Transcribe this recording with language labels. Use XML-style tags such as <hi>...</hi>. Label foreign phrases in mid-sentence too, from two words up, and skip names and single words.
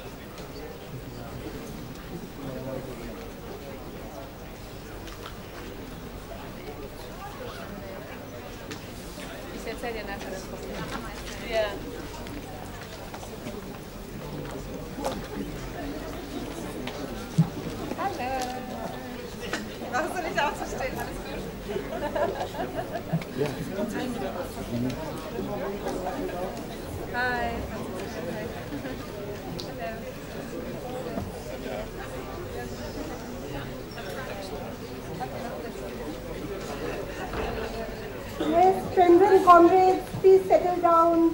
<ms>Bisa saja nak respon. Ya.</ms> <de>Hallo. Brauchst du nicht aufzustehen? Alles gut? Ja.</de> <en>Hi. Yes, friends and comrades, please settle down.</en>